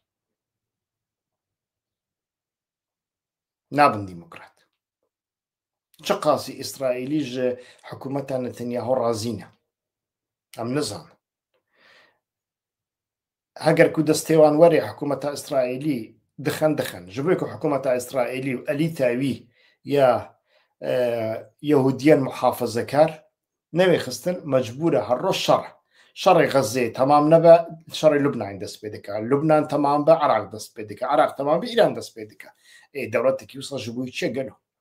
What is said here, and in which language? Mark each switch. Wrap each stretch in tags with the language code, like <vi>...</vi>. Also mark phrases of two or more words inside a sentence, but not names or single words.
<ku>نابن دیموکرات چ قاسی ئیسرائیلی ژ حکوومەتە نەتەنیاهۆ ڕازینە ئەم نزان هەگەر کو دەستێوان وەرێ حکوومەتە ئیسرائیلی دخەن ji bo ku حکوومەتە ئیسرائیلی و ئەلی تاوی یا یەهودیان محافەزەکار نەوێ خستن مەجبورە هەڕۆ شەڕی غەزێ تەمام نەبە شەڕی لوبنان دەست پێ دەکات لوبنان تەمام بە عراق دەست پێ دەکات عراق تەمام بە ئیران دەست پێ دەکات دەوڵەتێکی وسە ji بووی چێ گەلو</ku>